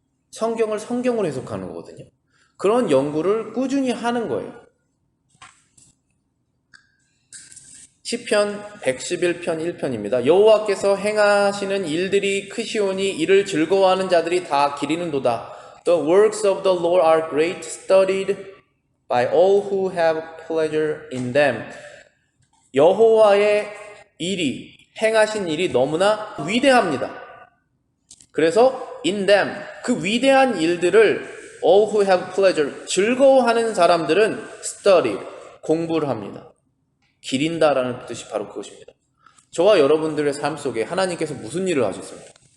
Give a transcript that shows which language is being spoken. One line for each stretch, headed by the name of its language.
Korean: 성경을 성경으로 해석하는 거거든요. 그런 연구를 꾸준히 하는 거예요. 시편 111편 1편입니다. 여호와께서 행하시는 일들이 크시오니 이를 즐거워하는 자들이 다 기리는도다.
English: The works of the Lord are great, studied by all who have pleasure in them.
Korean: 여호와의 일이, 행하신 일이 너무나 위대합니다. 그래서
English: in them,
Korean: 그 위대한 일들을
English: all who have pleasure,
Korean: 즐거워하는 사람들은 study, 공부를 합니다. 기린다라는 뜻이 바로 그것입니다. 저와 여러분들의 삶 속에 하나님께서 무슨 일을 하셨습니까?